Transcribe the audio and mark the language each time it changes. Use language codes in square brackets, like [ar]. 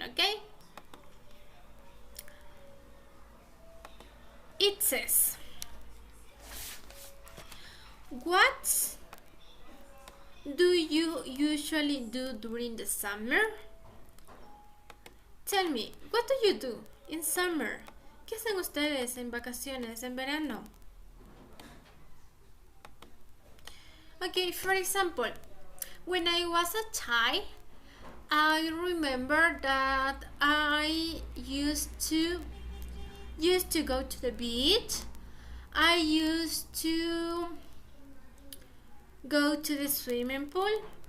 [en] Okay, it says, what do you usually do during the summer? Tell me, what do you do in summer? [es] ¿Qué hacen ustedes en vacaciones, en verano? [en] Okay, for example, when I was a child, I remember that I used to go to the beach. I used to go to the swimming pool.